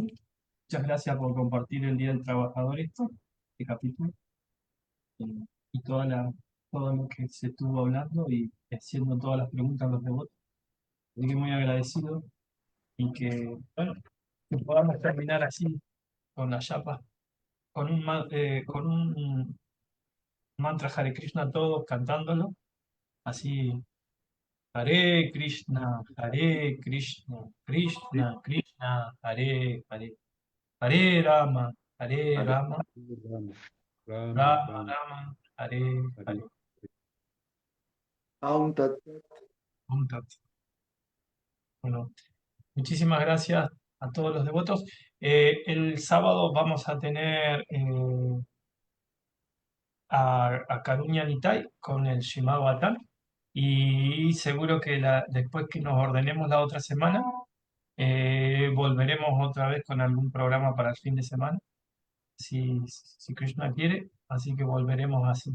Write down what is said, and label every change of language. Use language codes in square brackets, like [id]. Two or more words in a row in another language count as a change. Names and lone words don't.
[es] Muchas gracias por compartir el Día del Trabajador este capítulo, y todo lo que se estuvo hablando y haciendo todas las preguntas a los devotos. Así que muy agradecido y que, bueno, que podamos terminar así con la yapa, con un mantra Hare Krishna todos cantándolo, así Hare Krishna, Hare Krishna, Krishna Krishna, Hare Hare, Hare Rama, Hare Vale. Rama, Rama, Rama, Rama Rama, Rama, Hare Hare, Hare. [sa] ॐ तत्- [es] Punto. Bueno, muchísimas gracias a todos los devotos. El sábado vamos a tener a Karuña Nitai con el Shimad Bhattan, y seguro que después que nos ordenemos la otra semana, volveremos otra vez con algún programa para el fin de semana, si Krishna quiere, así que volveremos así.